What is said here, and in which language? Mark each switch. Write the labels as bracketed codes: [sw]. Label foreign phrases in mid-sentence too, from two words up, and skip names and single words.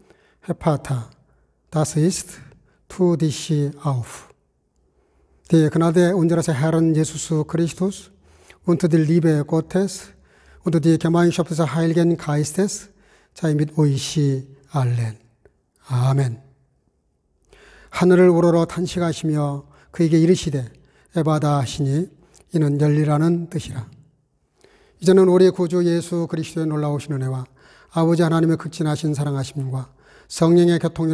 [de] Vater, das ist, tu dich auf. Die Gnade unseres Herrn Jesus Christus und die Liebe Gottes und die Gemeinschaft des Heiligen Geistes sei mit euch allen. [ko] 아멘. 하늘을 우러러 탄식하시며 그에게 이르시되 에바다 하시니 이는 열리라는 뜻이라. 이제는 우리 구주 예수 그리스도의 놀라우신 은혜와 아버지 하나님의 극진하신 사랑하심과 성령의 교통으로